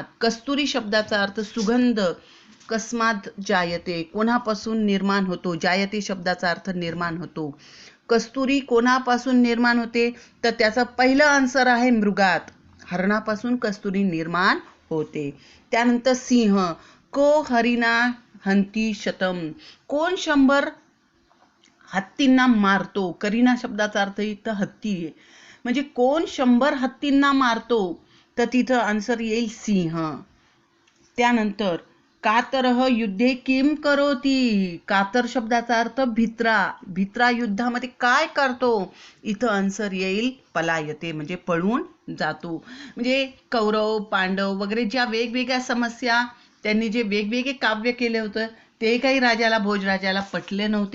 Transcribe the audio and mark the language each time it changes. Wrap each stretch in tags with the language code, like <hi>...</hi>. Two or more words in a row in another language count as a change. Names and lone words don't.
<mr>कस्तुरी शब्दाचा अर्थ सुगंध.</mr> <sa>कस्मात जायते,</sa> <mr>कोणापासून निर्माण होतो. जायते शब्दाचा अर्थ निर्माण होतो. कस्तुरी कोणापासून निर्माण होते, तर त्याचा पहिलं आन्सर आहे मृगात. हरणापासून कस्तुरी निर्माण होते. त्यानंतर सिंह.</mr> <sa>को हरिणा हंती शतम.</sa> <mr>कोण 100 हत्तींना मारतो. करीना शब्दाचा अर्थ इथं हत्ती आहे. म्हणजे कोण 100 हत्तींना मारतो, तर तिथं आन्सर येईल सिंह.</mr> <sa>त्यानंतर कातरह युद्धे किम करोती.</sa> <mr>कातर शब्दाचा अर्थ भित्रा. भित्रा युद्धामध्ये काय करतो, इथं आन्सर येईल पलायते, म्हणजे पळून जातो. म्हणजे कौरव पांडव वगैरे ज्या वेगवेगळ्या समस्या त्यांनी जे वेगवेगळे काव्य केले होतं ते काही भोजराजाला पटले नव्हते.</mr>